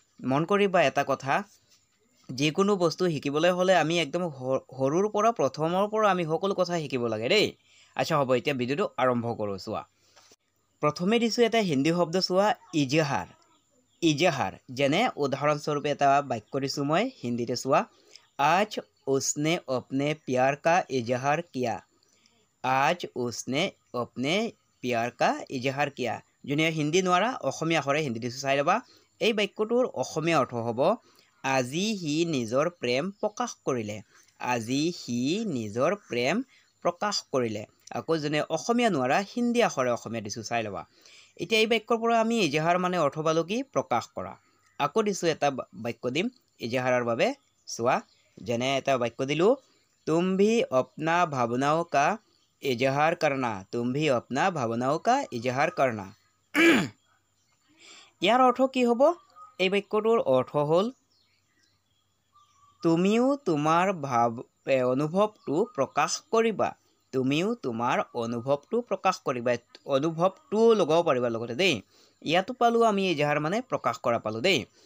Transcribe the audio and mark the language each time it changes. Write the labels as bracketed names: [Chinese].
[Assamese] মন কৰিবা এটা কথা, যিকোনো বস্তু শিকিবলৈ হ'লে আমি একদম সৰুৰ পৰা প্ৰথমৰ পৰা আমি সকলো কথা শিকিব লাগে দেই। আচ্ছা হ'ব, এতিয়া ভিডিঅ'টো আৰম্ভ কৰোঁ। চোৱা, প্ৰথমে দিছোঁ এটা হিন্দী শব্দ, চোৱা ইজহাৰ। ইজহাৰ যেনে উদাহৰণস্বৰূপে এটা বাক্য দিছোঁ মই হিন্দীতে। [Hindi] চোৱা, আজ উছনে अपने प्यार का इजहार किया। आज उसने अपने प्यार का इजहार किया। [Assamese] যোনে হিন্দী নোৱাৰা অসমীয়া আখৰে হিন্দী দিছোঁ, চাই ল'বা। এই বাক্যটোৰ অসমীয়া অৰ্থ হ'ব, আজি সি নিজৰ প্ৰেম প্ৰকাশ কৰিলে। আজি সি নিজৰ প্ৰেম প্ৰকাশ কৰিলে। আকৌ যোনে অসমীয়া নোৱাৰা হিন্দী আখৰে অসমীয়া দিছোঁ, চাই ল'বা। এতিয়া এই বাক্যৰ পৰা আমি ইজহাৰ মানে অৰ্থ পালোঁ কি? প্ৰকাশ কৰা। আকৌ দিছোঁ এটা বাক্য দিম ইজহাৰৰ বাবে। চোৱা, যেনে এটা বাক্য দিলোঁ, [Hindi] তুম ভি अपना भावनाओं का इजहार करना। तुम भी अपना भावनाओं का इजहार करना। [Assamese] ইয়াৰ অৰ্থ কি হ'ব? এই বাক্যটোৰ অৰ্থ হ'ল, তুমিও তোমাৰ অনুভৱটো প্ৰকাশ কৰিবা। তুমিও তোমাৰ অনুভৱটো প্ৰকাশ কৰিবা। অনুভৱটো লগাব পাৰিবা লগতে দেই। ইয়াতো পালোঁ আমি ইজহাৰ মানে প্ৰকাশ কৰা পালোঁ দেই।